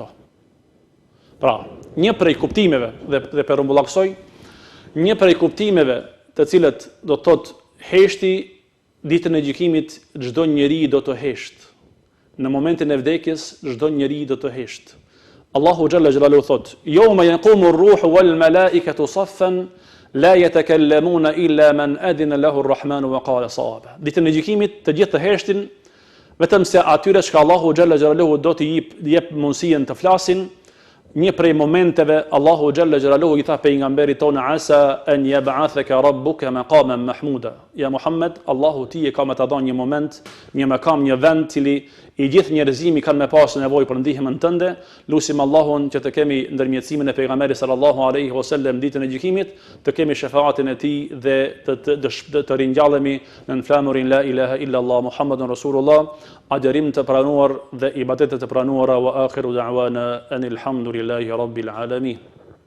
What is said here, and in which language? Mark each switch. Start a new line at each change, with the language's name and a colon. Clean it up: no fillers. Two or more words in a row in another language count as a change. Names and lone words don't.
Albanian: Pra, një prej kuptimeve dhe perumbullaksoj, një prej kuptimeve të cilët do të thotë heshti ditën e gjykimit, çdo njeri do të hesht. Në momentin e vdekjes çdo njeri do të hesht. Allahu
Arabic: جل جلاله
Albanian: thot:
Arabic: "يوم يقوم الروح والملائكة صفا لا يتكلمون إلا من أذن له الرحمن وقال صوابا."
Albanian: Ditën e gjykimit të gjithë të heshtin, vetëm se atyre që Allahu
Arabic: جل جلاله
Albanian: do të jep mundësinë të flasin. Një prej momenteve Allahu
Arabic: جل جلاله
Albanian: i tha pejgamberit tonë,
Arabic: عسى أن يبعثك ربك مقاما محمودا.
Albanian: Ja Muhammed, Allahu ti e ka më të dhënë një moment, një makam, një vend cili i gjithë njerëzimi kanë me pasë nevojë për ndihmën tënde. Lusim Allahun që të kemi ndërmjetësimin e pejgamberit
Arabic: صلى الله عليه وسلم
Albanian: ditën e gjykimit, të kemi shefaatin e tij dhe të ringjallemi në flamurin
Arabic: لا إله إلا الله محمد رسول الله,
Albanian: adërim të pranuar dhe ibadetet të pranuara,
Arabic: وآخر دعوانا أن الحمد لله رب العالمين.